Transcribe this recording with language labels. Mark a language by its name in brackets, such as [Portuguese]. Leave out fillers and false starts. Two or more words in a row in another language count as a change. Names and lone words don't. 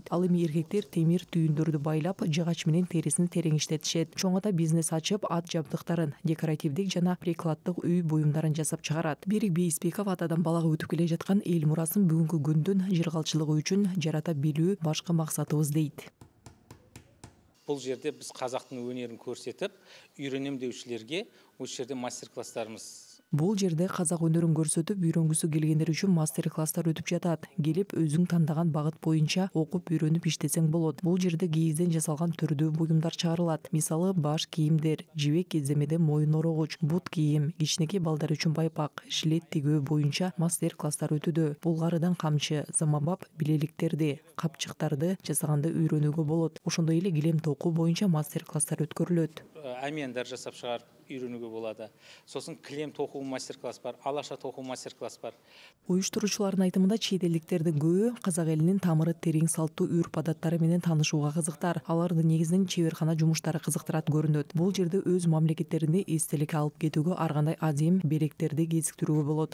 [Kyrgyz] Эми эркектер темир түйүндөрдү байлап, жыгач менен терисин терең иштетишет. Чоңата бизнес ачып, ат жабдыктарын, декоративдик жана прикладдык үй буюмдарын жасап чыгарат. Берик Бейизбеков атадан балага өтүп келе жаткан эл мурасын бүгүнкү күндүн жыргалчылыгы үчүн жарата билүү башкы максатыбыз дейт. [Kazakh] Бұл жерде біз қазақтың өнерін көрсетіп, үйренем деушілерге осы жерде мастер-класстарымыз. [Kyrgyz] Бул жерде казак өнөрүн көрсөтүп, үйрөнгүсү келгендер үчүн мастер-класстар өтүп жатат. Келип, өзүң тандаган багыт боюнча окуп үйрөнүп иштесең болот. Бул жерде кийизден жасалган түрдүү буюмдар чыгарылат. Мисалы, баш кийимдер, жибек кеземеде моюн орогуч, бут кийим, кичинекей балдар үчүн байпак, жилет тигүү боюнча мастер-класстар өтүдө. Булгарыдан камчы, заманбап билеликтерди, капчыктарды жасаганды үйрөнүүгө болот. Ошондой эле килем токуу боюнча мастер-класстар өткөрүлөт. [Kazakh] Әмияндар жасап шығарып үйренүүгө болады. Сосын килем токуу мастер-класс бар, алаша токуу мастер-класс бар. [Kyrgyz] Уюштуруучулардын айтымында чет элдиктердин көбү казак элинин тамыры терең салттуу үрп-адаттары менен таанышууга кызыктар. Аларды негизинен чеберкана жумуштары кызыктырат көрүнөт. Бул жерде өз мамлекеттеринде эстелик алып кетүүгө ар кандай азим белектерди кезиктирүүгө болот.